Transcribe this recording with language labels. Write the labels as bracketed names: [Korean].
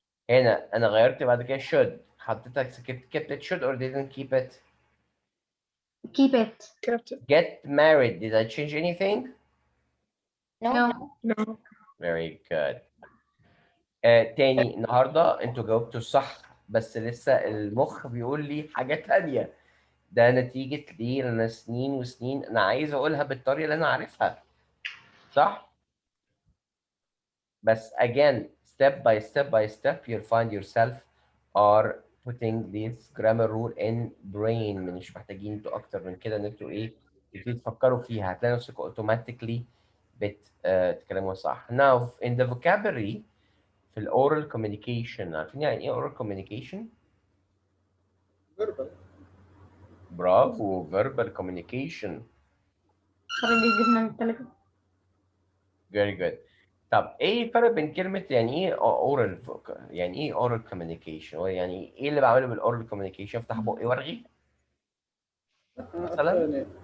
[Arabic] هنا أنا غيرت بعد كده should. حطيتك [English] kept it should or didn't keep it? Keep it. kept it. Get married. Did I change anything? No. No. Very good. [Arabic] تاني النهارده انتوا جاوبتوا صح بس لسه المخ بيقول لي حاجة تانية. ده نتيجة ليه؟ لأن سنين وسنين أنا عايز أقولها بالطريقة اللي أنا عارفها. صح؟ بس [English] again step by step you'll find yourself are putting this grammar rule in brain. [Arabic] مش محتاجين انتوا اكتر من كده ان انتوا ايه تبتدوا تفكروا فيها، هتلاقي نفسكم automatically بتتكلموا صح. [English] Now in the vocabulary [Arabic] في ال [English] oral communication، [Arabic] عارفين يعني ايه [English] oral communication؟ verbal. [Arabic] برافو، verbal communication. طب دي جبنا من التلاجة. [English] Very good. [Arabic] طب ايه الفرق بين كلمة يعني ايه oral يعني ايه oral communication؟ يعني ايه اللي بعمله بالاورال communication؟ افتح بقي وارغي مثلا؟